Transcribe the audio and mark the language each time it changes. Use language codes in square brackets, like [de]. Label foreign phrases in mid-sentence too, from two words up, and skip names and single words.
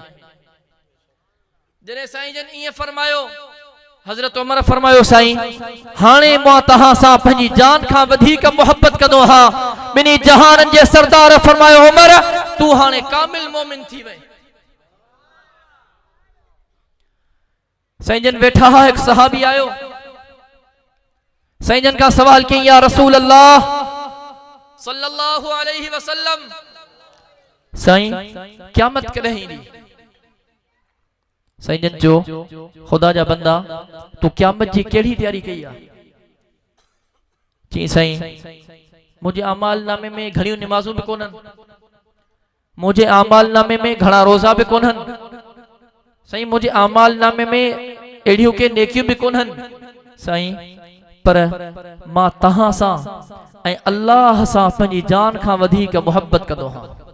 [sd] जॾहिं साईं जन ईअं फरमायो, हजरत उमर फरमायो, साईं हाणे मां तहां सां पंहिंजी जान खां वधीक मोहब्बत कंदो। हा, ॿिन्ही जहाननि जे सरदार फरमायो, उमर तू हाणे कामिल मोमिन थी वई। साईं जन वेठा हा, हिकु सहाबी आयो। साईं जन का सवाल कई, [ar] يا رسول الله صلى الله عليه وسلم [sd] साईं क़यामत कॾहिं ईंदी? साईं जन जो खुदा जा बंदा तू क़यामत जी कहिड़ी तैयारी कई आहे? चई साईं मुझे अमाल नामे में घणियूं नमाज़ूं भी कोन्हनि, मुझे अमाल नामे में घणा रोज़ा भी कोन्हनि, साईं मुझे अमाल नामे में अहिड़ियूं के नेकियूं भी कोन्हनि, साईं पर मां तहां सां ऐं अल्लाह सां पंहिंजी जान खां वधीक मोहब्बत कंदो हां।